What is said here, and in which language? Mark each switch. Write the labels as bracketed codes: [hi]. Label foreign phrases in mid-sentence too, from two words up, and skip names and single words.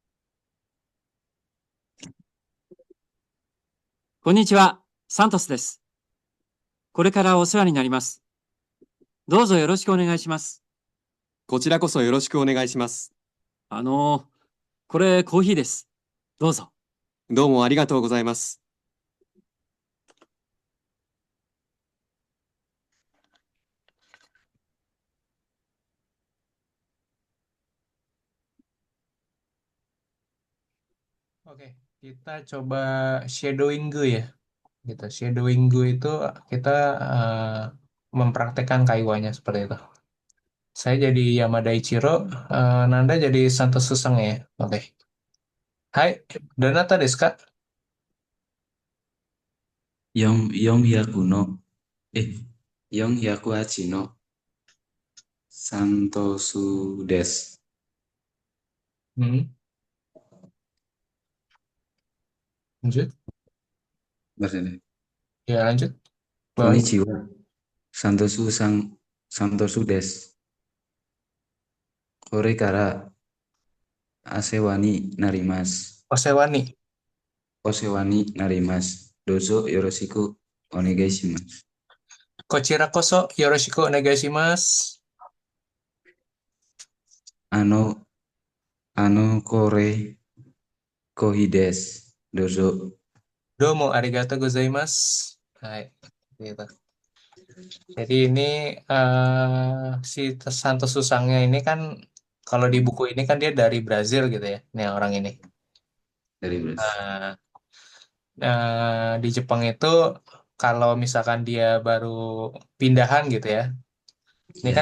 [ja] こんにちは、サントスです。これからお世話になります。どうぞよろしくお願いします。こちらこそよろしくお願いします。これコーヒーです。どうぞ。どうもありがとうございます。 [id] Oke, kita coba shadowing gue ya. Gitu. Shadowing gue itu kita mempraktekkan kaiwanya seperti itu. Saya jadi Yamada Ichiro, Nanda jadi Santo Susang ya. Oke. Hai, [ja] どなたですか? 四百の、えー、四百八のサントスです. [id] Hmm. Lanjut. Bahasa ini. Ya, lanjut. Bawahnya. [ja] こんにちは。サントスです. これからあせわになります. お世話に. お世話になります. どうぞよろしくお願いします. こちらこそよろしくお願いします. あの、これコーヒーです. Dozo. どうもありがとうございます. [id] Hai, gitu. Jadi ini si Santo Susangnya ini kan Kalau di buku ini kan dia dari Brazil gitu ya, nih orang ini. Dari Brazil. Nah, di Jepang itu kalau misalkan dia baru pindahan gitu ya, ini kan